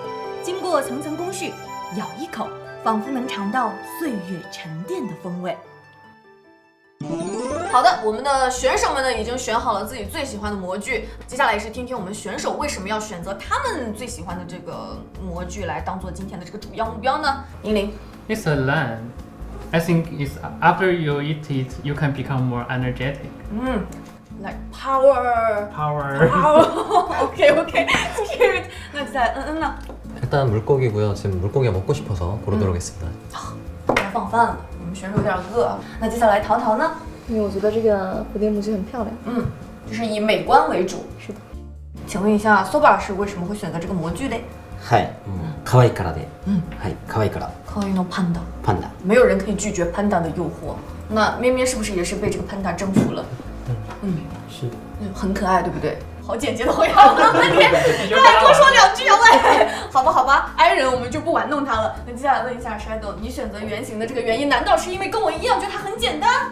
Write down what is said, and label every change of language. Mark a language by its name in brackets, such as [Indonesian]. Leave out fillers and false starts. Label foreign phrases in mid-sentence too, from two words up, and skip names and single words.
[Chinese] 经过层层工序，咬一口，仿佛能尝到岁月沉淀的风味。好的，我们的选手们呢已经选好了自己最喜欢的模具，接下来也是听听我们选手为什么要选择他们最喜欢的这个模具来当做今天的这个主要目标呢？银铃 [English] It's a land. I think it's after you eat it, you can become more energetic. like power. OK, cute. [Chinese] 那在呢？ [Korean] 일단 물고기고요. 지금 물고기가 먹고 싶어서 고르도록 했습니다. [Chinese] 该放饭了，我们选手有点饿。那接下来淘淘呢？因为我觉得这个蝴蝶模具很漂亮。就是以美观为主。是的。请问一下，索巴老师为什么会选择这个模具嘞？ [Japanese] はい。可愛いからで。はい。可愛いから。 [Chinese] 可爱的 panda。 [Japanese] パンダ。 [Chinese] 没有人可以拒绝 panda 的诱惑。那咩咩是不是也是被这个 panda 征服了？是。很可爱，对不对？好简洁的回答，我半天，他还多说两句啊！喂，好吧，i 人我们就不玩弄他了。那接下来问一下 Shadow， 你选择圆形的这个原因，难道是因为跟我一样觉得它很简单？